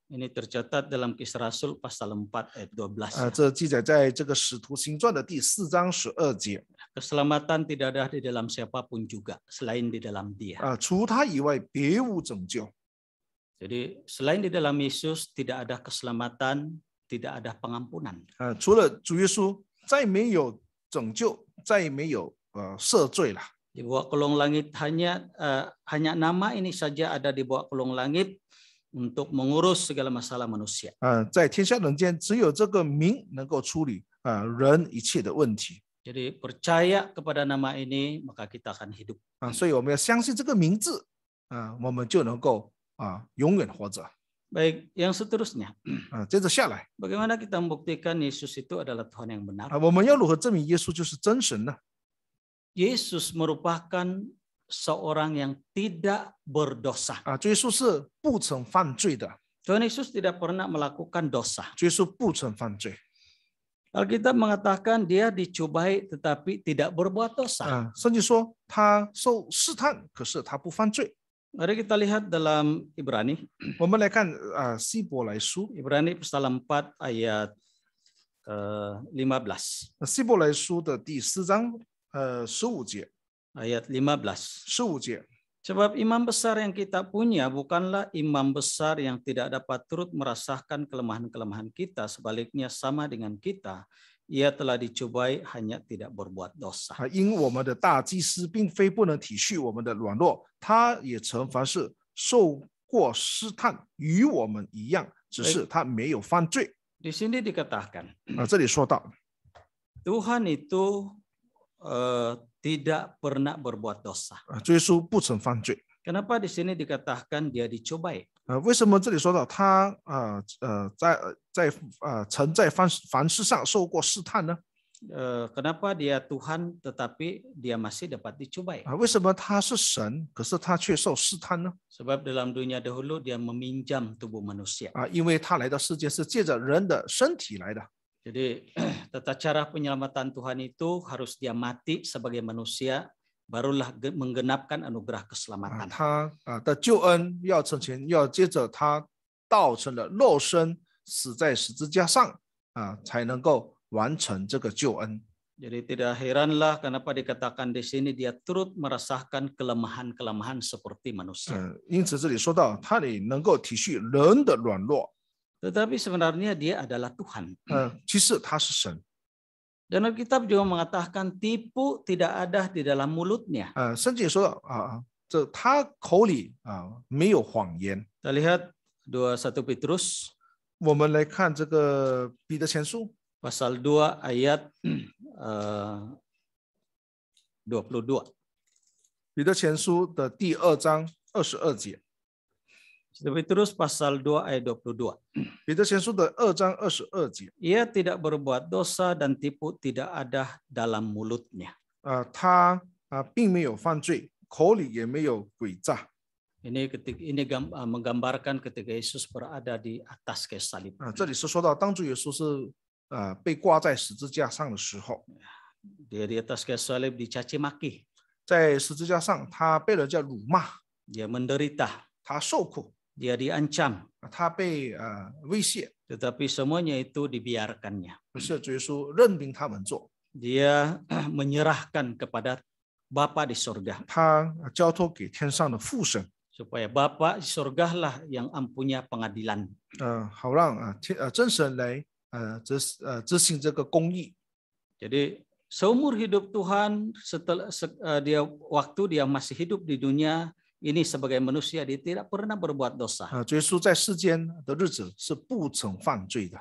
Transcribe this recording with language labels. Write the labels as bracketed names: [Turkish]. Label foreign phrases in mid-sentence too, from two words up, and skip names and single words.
[Indonesian] Ini tercatat dalam Kisah Rasul pasal 4 ayat 12. [Chinese] 这记载在这个使徒行传的第4章12节。 [Indonesian] Keselamatan tidak ada di dalam siapapun juga selain di dalam Dia. [Chinese] 除他以外别无拯救。 [Indonesian] Jadi selain di dalam Yesus tidak ada keselamatan, tidak ada pengampunan. [Chinese] 除了主耶稣，再没有拯救，再没有赦罪了。 [Indonesian] Di bawah kolong langit hanya nama ini saja ada di bawah kolong langit untuk mengurus segala masalah manusia. [Chinese] 在天下人间，只有这个名能够处理人一切的问题。 [Indonesian] Jadi percaya kepada nama ini maka kita akan hidup. [Chinese] 所以我们要相信这个名字，我们就能够永远活着。 [Indonesian] Baik, yang seterusnya. [Chinese] 接着下来， [Indonesian] Bagaimana kita membuktikan Yesus itu adalah Tuhan yang benar? [Chinese] 我们要如何证明耶稣就是真神呢？ [Indonesian] Yesus merupakan seorang yang tidak berdosa. [Chinese] 主耶稣是不曾犯罪的， [Indonesian] Tuhan Yesus tidak pernah melakukan dosa. [Chinese] 主耶稣不曾犯罪。 [Indonesian] Alkitab mengatakan dia dicobai tetapi tidak berbuat dosa. [Chinese] 圣经说他受试探，可是他不犯罪。 [Indonesian] Mari kita lihat dalam Ibrani. [Chinese] 我们来看希伯来书， [Indonesian] Ibrani pasal 4 ayat 15. [Chinese] 希伯来书的第4章15节， [Indonesian] Ayat 15. [Chinese] 15节。 [Indonesian] Sebab imam besar yang kita punya bukanlah imam besar yang tidak dapat turut merasakan kelemahan-kelemahan kita. Sebaliknya sama dengan kita, ia telah dicobai hanya tidak berbuat dosa. [Chinese] 因我们的大祭司并非不能体恤我们的软弱，他也曾凡事受过试探，与我们一样，只是他没有犯罪。 [Indonesian] Di sini dikatakan, [Chinese] 这里说到， [Indonesian] Tuhan itu tidak pernah berbuat dosa. [Chinese] 主耶稣不曾犯罪。 [Indonesian] Kenapa di sini dikatakan dia dicobai? [Chinese] 为什么这里说到他曾在凡事上受过试探呢？ [Indonesian] Kenapa dia Tuhan tetapi dia masih dapat dicobai? [Chinese] 为什么他是神，可是他却受试探呢？ [Indonesian] Sebab dalam dunia dahulu dia meminjam tubuh manusia. [Chinese] 因为他来到世界是借着人的身体来的。 [Indonesian] Jadi tata cara penyelamatan Tuhan itu harus dia mati sebagai manusia, barulah menggenapkan anugerah keselamatan. [Chinese] 他的救恩要成全，要接着他道成了肉身，死在十字架上才能够完成这个救恩。 [Indonesian] Jadi tidak heranlah kenapa dikatakan di sini dia turut merasakan kelemahan-kelemahan seperti manusia. [Chinese] 因此这里说到他也能够体恤人的软弱。 [Indonesian] Tetapi sebenarnya dia adalah Tuhan. [Chinese] 其实他是神。 [Indonesian] Dan Alkitab juga mengatakan tipu tidak ada di dalam mulutnya. [Chinese] 圣经也说到这他口里没有谎言。 [Indonesian] Kita lihat 21 Petrus [Chinese] 我们来看这个彼得前书 [Indonesian] pasal 2 ayat 22. [Chinese] 彼得前书的第2章22节。 [Indonesian] Kita terus pasal 2 ayat 22. [Chinese] 彼得前书的2章22节。 [Indonesian] Ia tidak berbuat dosa dan tipu tidak ada dalam mulutnya. [Chinese] 他并没有犯罪，口里也没有诡诈。 [Indonesian] Ini menggambarkan ketika Yesus berada di atas kayu salib. [Chinese] 这里是说到当主耶稣是被挂在十字架上的时候， [Indonesian] Dia di atas kayu salib dicaci maki, [Chinese] 在十字架上他被人家辱骂， [Indonesian] dia menderita, [Chinese] 他受苦， [Indonesian] dia diancam, [Chinese] 他被威胁， [Indonesian] tetapi semuanya itu dibiarkannya. [Chinese] 可是主耶稣任凭他们做， [Indonesian] Dia menyerahkan kepada Bapa di surga, [Chinese] 他交托给天上的父神， [Indonesian] supaya Bapa di surgalah yang empunya pengadilan. [Chinese] 好让真神来执行这个公义。 [Indonesian] Jadi seumur hidup Tuhan, setelah waktu dia masih hidup di dunia ini sebagai manusia, dia tidak pernah berbuat dosa. [Chinese] 主耶稣在世间的日子是不曾犯罪的。